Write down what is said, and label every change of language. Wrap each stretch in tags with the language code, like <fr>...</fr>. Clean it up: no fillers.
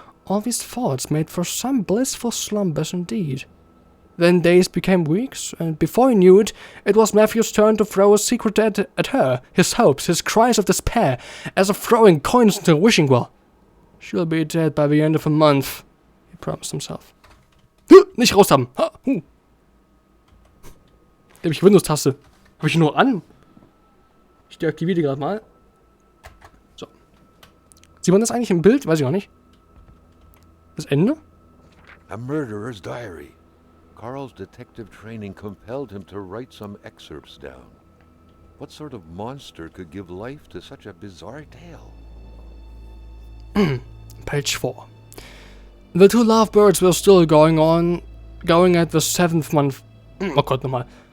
<en>All these thoughts made for some blissful slumbers indeed. Then days became weeks, and before he knew it, it was Matthew's turn to throw a secret at her, his hopes, his cries of despair, as of throwing coins into a wishing well. She'll be dead by the end of a month, he promised himself.</en> <de>Nicht raus haben! Da habe ich Windows-Taste. Habe ich nur an? Ich deaktiviere die gerade mal. So. Sieht man das eigentlich im Bild? Weiß ich auch nicht. Das Ende?</de> <en>A murderer's diary. Carl's detective training compelled him to write some excerpts down. What sort of monster could give life to such a bizarre tale? Page 4. The two lovebirds were still going at the 7th month.</en> <de>Oh Gott, nochmal.</de>